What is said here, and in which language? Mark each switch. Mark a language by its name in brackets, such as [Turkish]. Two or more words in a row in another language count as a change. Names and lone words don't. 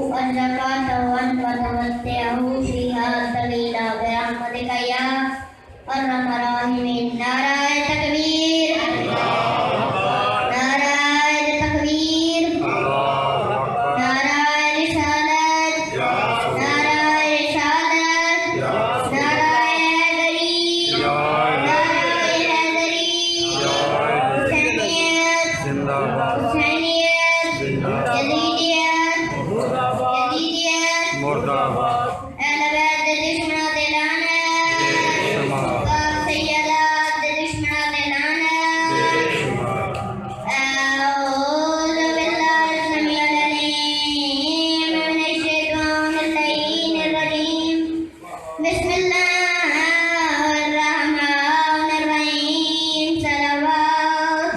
[Arabic] الزكاة وأنت تمتعه فيها طويلا برحمتك يا أرحم الراحمين. [Urdu] نعرۂ تکبیر، نعرۂ تکبیر، نعرۂ رسالت، نعرۂ رسالت، نعرۂ حیدری، نعرۂ حیدری، حسینیت जिंदाबाद, حسینیت، یزیدیت یزیدیت, मुर्दाबाद, [Punjabi] اہلِ بیت دشمناں تے لعنت، پاک سیدات دشمناں تے لعنت. [Arabic] أعوذ بالله السميع العليم من الشيطان الرجيم. بسم الله الرحمن الرحيم. सलवात।